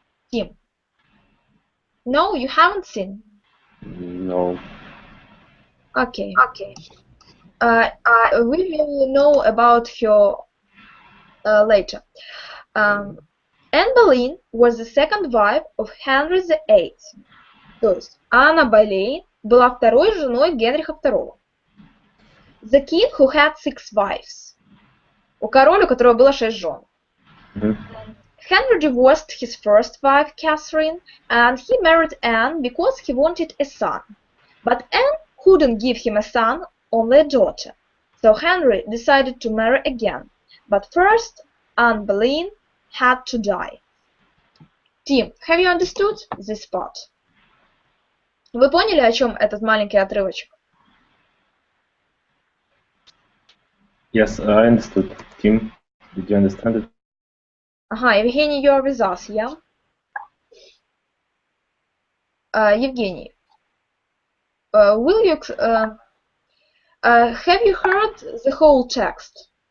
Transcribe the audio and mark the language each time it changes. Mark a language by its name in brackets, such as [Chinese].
[English] Tim. No, you haven't seen. No. Okay. We will know about her later. Anne Boleyn was the second wife of Henry VIII. [Russian] То есть Анна Болейн была второй женой Генриха II. [English] The king who had 6 wives. [Russian] У короля, у которого было 6 жен. [English] Henry divorced his first wife, Catherine, and he married Anne because he wanted a son. But Anne couldn't give him a son, only a daughter. So Henry decided to marry again. But first, Anne Boleyn had to die. Tim, have you understood this part? [Russian] Вы поняли, о чем этот маленький отрывочек? [English] Yes, I understood. Tim, did you understand it? [Russian] Ага, [English] Евгений, you are with us, yeah? Евгений, will you have you heard the whole text?